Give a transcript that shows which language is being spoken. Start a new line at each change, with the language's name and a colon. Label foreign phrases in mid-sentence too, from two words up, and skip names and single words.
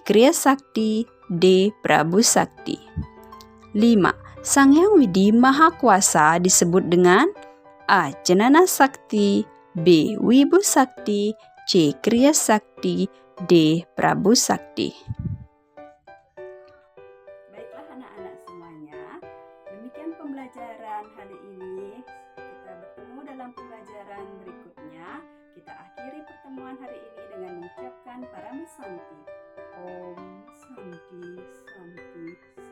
Indonesian: Kriya Sakti, D. Prabu Sakti. 5. Sang Hyang Widi Maha Kuasa disebut dengan A. Janana Sakti, B. Wibu Sakti, C. Kriya Sakti, D. Prabu Sakti. Baiklah anak-anak semuanya, demikian pembelajaran hari ini. Kita bertemu dalam pembelajaran berikutnya. Kita akhiri pertemuan hari ini dengan mengucapkan Paramasanti.
Sanskrit: Om Santi Santi.